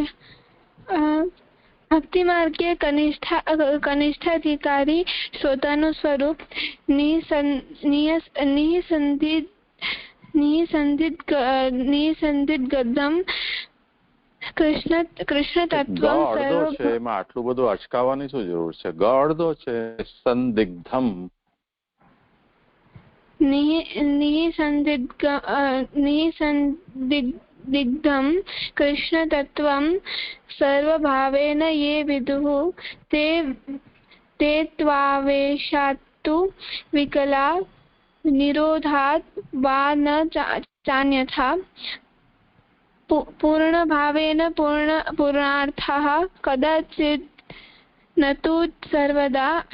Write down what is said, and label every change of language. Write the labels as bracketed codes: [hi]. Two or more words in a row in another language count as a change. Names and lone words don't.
[gu] ભક્તિ માર્ગે કનિષ્ઠાધિકારી શ્રોતાનું સ્વરૂપ [sa] નિસંદિગ્ધમ કૃષ્ણ તત્વ [gu] અડધો છે, એમાં આટલું બધું અચકાવવાની શું જરૂર છે? ગ અડધો છે, સંદિગ્ધમ [sa] निःसन्दिग्धं कृष्णतत्त्वं सर्वभावेन ये विदुः ते त्वावेशात्तु विकला निरोधात् वा न चान्यथा पूर्णभावेन पूर्णार्थः कदाचित् न तु सर्वदा